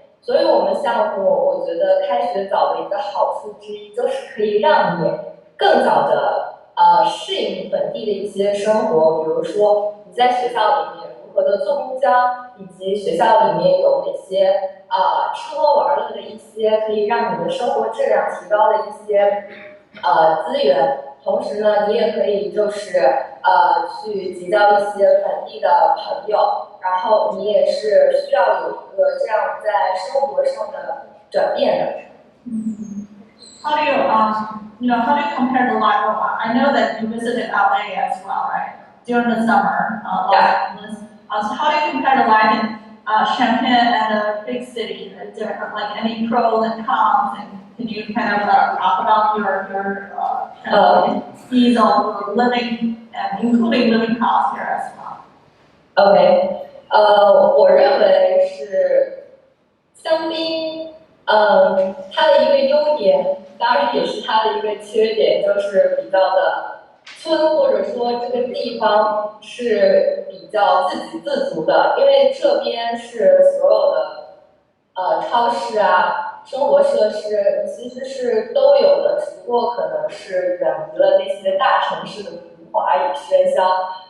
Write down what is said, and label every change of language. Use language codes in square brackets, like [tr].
[zh] 所以我们项目，我觉得开学早的一个好处之一，就是可以让你更早的适应本地的一些生活，比如说你在学校里面如何的坐公交，以及学校里面有哪些吃喝玩乐的一些可以让你的生活质量提高的一些资源。同时呢，你也可以就是去结交一些本地的朋友，然后你也是需要有一个这样在生活上的转变的。 [en] How do you how do you compare the life of? I know that you visited LA as well, right? During the summer, so how do you compare the life in Champaign and a big city? Is there like any pros and cons? And can you kind of talk about your ease of living and including living costs here as well? [zh] OK， 我认为是香槟，它的一个优点，当然也是它的一个缺点，就是比较的村，或者说这个地方是比较自给自足的，因为这边是所有的超市啊、生活设施其实是都有的，只不过可能是远离了那些大城市的浮华与喧嚣。